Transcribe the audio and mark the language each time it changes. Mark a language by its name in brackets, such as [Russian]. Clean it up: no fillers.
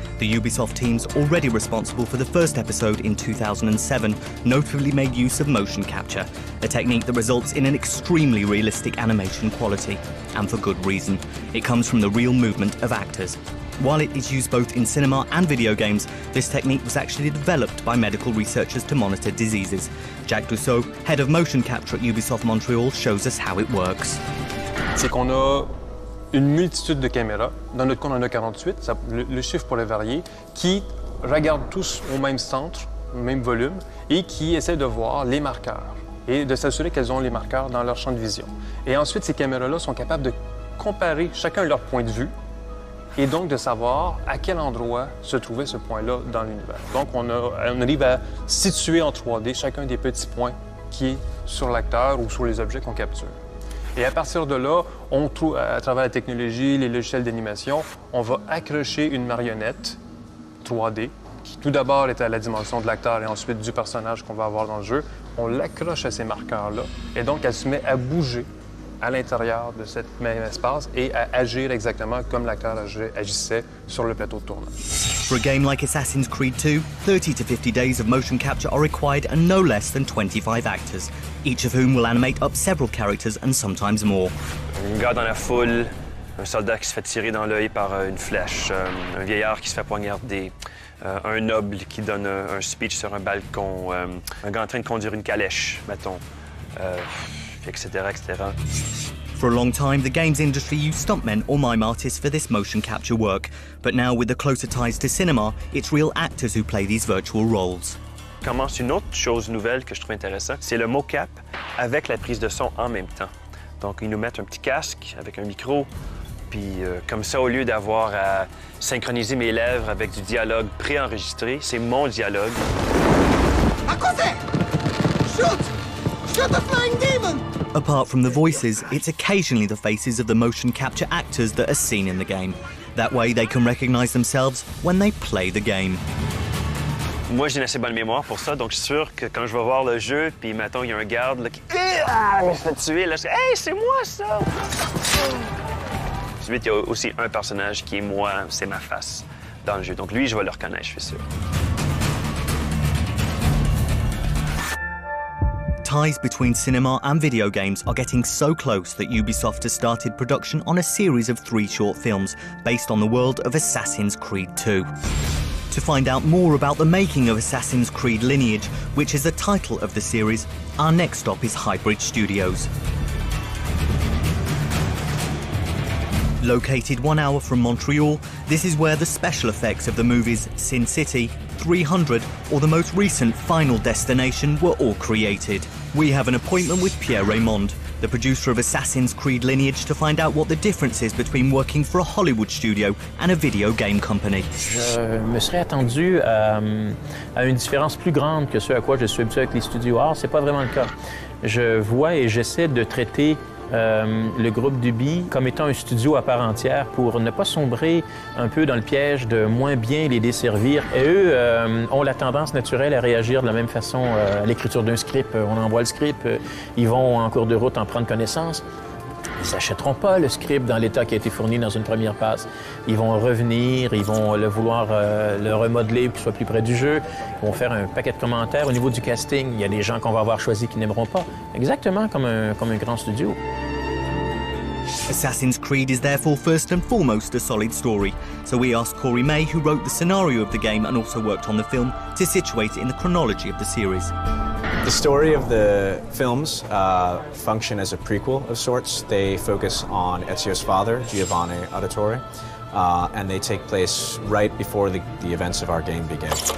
[English] The Ubisoft teams, already responsible for the first episode in 2007, notably made use of motion capture, a technique that results in an extremely realistic animation quality. And for good reason. It comes from the real movement of actors. While it is used both in cinema and video games, this technique was actually developed by medical researchers to monitor diseases. Jacques Dussault, head of motion capture at Ubisoft Montreal, shows us how it works. [French] C'est qu'on a une multitude de caméras. Dans notre cas, on en a 48, le chiffre pourrait varier, qui regardent tous au même centre, au même volume, et qui essaient de voir les marqueurs et de s'assurer qu'elles ont les marqueurs dans leur champ de vision. Et ensuite, ces caméras-là sont capables de comparer chacun leur point de vue et donc de savoir à quel endroit se trouvait ce point-là dans l'univers. Donc, on arrive à situer en 3D chacun des petits points qui est sur l'acteur ou sur les objets qu'on capture. Et à partir de là, on trouve, à travers la technologie, les logiciels d'animation, on va accrocher une marionnette 3D qui tout d'abord est à la dimension de l'acteur et ensuite du personnage qu'on va avoir dans le jeu. On l'accroche à ces marqueurs-là et donc elle se met à bouger à l'intérieur de cet même espace et à agir exactement comme l'acteur agissait sur le plateau de tournage. [English] For a game like Assassin's Creed 2, 30 to 50 days of motion capture are required and no less than 25 actors, each of whom will animate up several characters and sometimes more. [French] Un gars dans la foule, un soldat qui se fait tirer dans l'œil par une flèche, un vieillard qui se fait poignarder, un noble qui donne un speech sur un balcon, un gars en train de conduire une calèche, mettons, etc., etc. [English] For a long time, the games industry used stuntmen or mime artists for this motion capture work. But now, with the closer ties to cinema, it's real actors who play these virtual roles. [French] Commence une autre chose nouvelle que je trouve intéressante, c'est le mocap avec la prise de son en même temps. Donc, ils nous mettent un petit casque avec un micro, puis comme ça, au lieu d'avoir à synchroniser mes lèvres avec du dialogue préenregistré, c'est mon dialogue. À côté! [English] Shoot! Shoot the flying demon! Apart from the voices, it's occasionally the faces of the motion capture actors that are seen in the game. That way they can recognize themselves when they play the game. [French] Moi, j'ai une assez bonne mémoire pour ça, donc je suis sûr que quand je vais voir le jeu, puis mettons, il y a un garde là, qui me fait tuer, là, je dis « Hey, c'est moi, ça! » Ensuite, il y a aussi un personnage qui est moi, c'est ma face dans le jeu. Donc lui, je vais le reconnaître, je suis sûr. [English] Ties between cinema and video games are getting so close that Ubisoft has started production on a series of 3 short films based on the world of Assassin's Creed 2. To find out more about the making of Assassin's Creed Lineage, which is the title of the series, our next stop is Highbridge Studios. Located 1 hour from Montreal, this is where the special effects of the movies Sin City, 300 or the most recent Final Destination were all created. We have an appointment with Pierre Raymond, the producer of Assassin's Creed Lineage, to find out what the difference is between working for a Hollywood studio and a video game company. [French] Je me serais attendu à une différence plus grande que ce à quoi je suis habitué avec les studios. Or, c'est pas vraiment le cas. Je vois et j'essaie de traiter le groupe d'Ubi comme étant un studio à part entière pour ne pas sombrer un peu dans le piège de moins bien les desservir. Et eux ont la tendance naturelle à réagir de la même façon à l'écriture d'un script. On envoie le script, ils vont en cours de route en prendre connaissance. Ils n'achèteront pas le script dans l'état qui a été fourni dans une première passe. Ils vont revenir, ils vont vouloir le remodeler pour qu'il soit plus près du jeu. Ils vont faire un paquet de commentaires. Au niveau du casting, il y a des gens qu'on va avoir choisis qui n'aimeront pas. Exactement comme un grand studio. [English] Assassin's Creed is therefore first and foremost a solid story, so we asked Corey May, who wrote the scenario of the game and also worked on the film, to situate it in the chronology of the series. The story of the films function as a prequel of sorts. They focus on Ezio's father, Giovanni Auditore, and they take place right before the events of our game begin.